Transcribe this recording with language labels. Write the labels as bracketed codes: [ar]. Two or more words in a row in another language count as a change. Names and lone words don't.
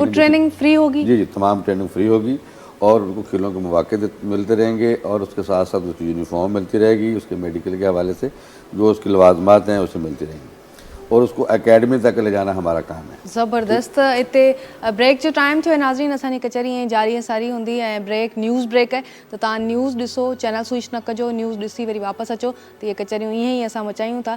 [ur] وہ ٹریننگ فری ہوگی؟ جی جی، تمام ٹریننگ فری ہوگی اور ان کو کھیلوں کے مواقع ملتے رہیں گے اور اس کے ساتھ ساتھ اس کی یونیفارم ملتی رہے گی، اس کے میڈیکل کے حوالے سے جو اس کی لوازمات ہیں اسے ملتی رہیں گی اور اس کو اکیڈمی تک لے جانا ہمارا کام ہے. [sd] ज़बरदस्त। इतने ब्रेक जो टाइम थो नाज़रीन, असांजी कचहरी ऐं जारी सारी हूंदी ऐं ब्रेक न्यूज़ ब्रेक है तो तव्हां न्यूज़ ॾिसो, चैनल स्विच न कजो, न्यूज़ ॾिसी वरी वापस अचो तो ये कचहरियूं ईअं ई असां मचायूं था।